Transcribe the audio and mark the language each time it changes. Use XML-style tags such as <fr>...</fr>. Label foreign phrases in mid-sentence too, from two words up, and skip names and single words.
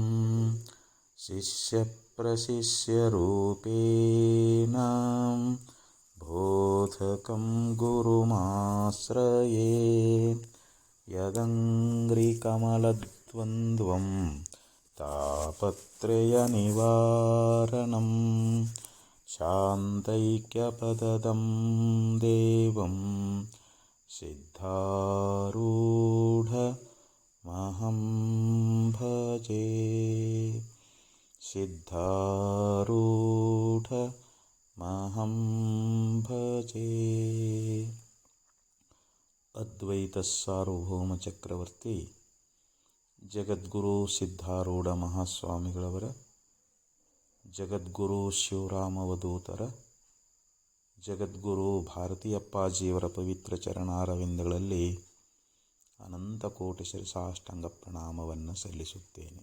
<sa>शिष्यप्रशिष्यरूपेण बोधकं गुरुमाश्रये यदङ्घ्रिकमलद्वन्द्वं तापत्रयनिवारणं शान्तैक्यपदं देवं सिद्धारूढमहं भजे। सिद्धारूढमहं भजे।</sa> <kn>ಅದ್ವೈತ ಸಾರ್ವಭೌಮ ಚಕ್ರವರ್ತಿ ಜಗದ್ಗುರು ಸಿದ್ಧಾರೂಢ ಮಹಾಸ್ವಾಮಿಗಳವರ, ಜಗದ್ಗುರು ಶಿವರಾಮವಧೂತರ, ಜಗದ್ಗುರು ಭಾರತೀಯಪ್ಪಾಜಿಯವರ ಪವಿತ್ರ ಚರಣಾರವಿಂದಗಳಲ್ಲಿ ಅನಂತ ಕೋಟಿ ಶಿರಸಾಷ್ಟಾಂಗ ಪ್ರಣಾಮವನ್ನು ಸಲ್ಲಿಸುತ್ತೇನೆ.</kn>